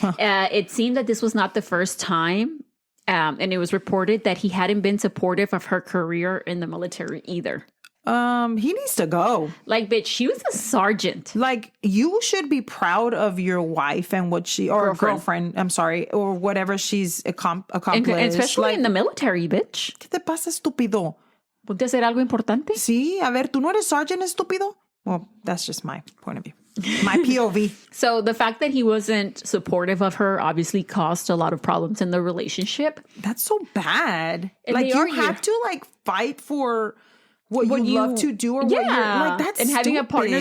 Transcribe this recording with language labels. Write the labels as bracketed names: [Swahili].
[English] It seemed that this was not the first time, and it was reported that he hadn't been supportive of her career in the military either. He needs to go. Like, bitch, she was a sergeant. Like, you should be proud of your wife and what girlfriend, I'm sorry, or whatever she's accomplished. And especially in the military, bitch. [Spanish] ¿Qué te pasa, estúpido? ¿Ponte a hacer algo importante? Sí, a ver, ¿tú no eres sergeant, estúpido? [English] Well, that's just my point of view. My POV. So the fact that he wasn't supportive of her obviously caused a lot of problems in the relationship. That's so bad. And like, you have to, like, fight for... what you love to do or what you're like. That's and having a partner that